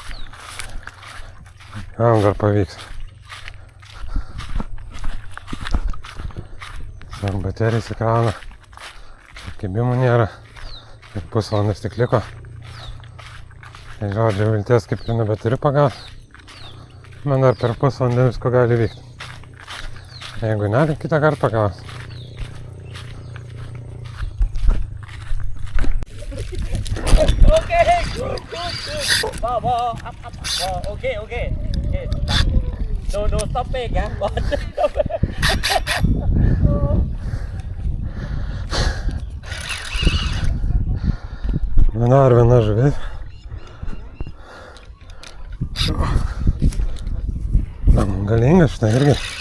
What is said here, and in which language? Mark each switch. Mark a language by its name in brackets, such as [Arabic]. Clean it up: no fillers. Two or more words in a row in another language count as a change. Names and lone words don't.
[Lithuanian] Gal dar pavyks. Baterija įsikrauna. Kibimų nėra. Ir pusvalandas tik liko. Tai žodžiu, vilties kaip ir nebeturiu pagauti. Man dar per pusvalandą visko gali vykti. Jeigu ne, tai kitą kartą pagausiu. [English] Okay, good. Ball, up. Ball. Okay. No stopping, yeah. Ball. [Lithuanian] Dar viena žuvis. Galingas šitą irgi.